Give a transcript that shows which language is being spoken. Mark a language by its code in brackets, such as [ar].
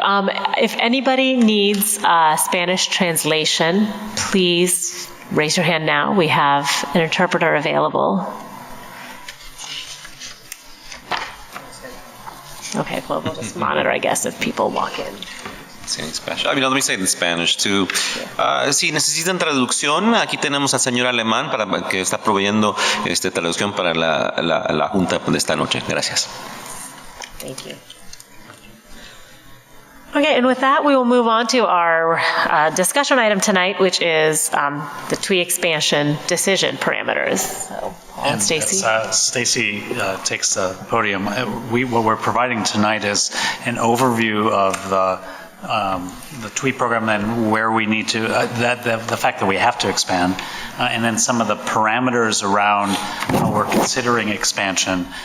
[en] If anybody needs Spanish translation, please raise your hand now. We have an interpreter available. Okay, well, we'll just monitor, I guess, if people walk in. In Spanish. I mean, let me say it in Spanish too. [es] Si necesitan traducción, aquí tenemos al señor alemán para que está proveyendo traducción para la junta de esta noche. Gracias. [en] Thank you. Okay, and with that, we will move on to our discussion item tonight, which is the TWI expansion decision parameters. So, Paul and Stacy. Stacy takes the podium. What we're providing tonight is an overview of the TWI program and where we need to, the fact that we have to expand, and then some of the parameters around how we're considering expansion.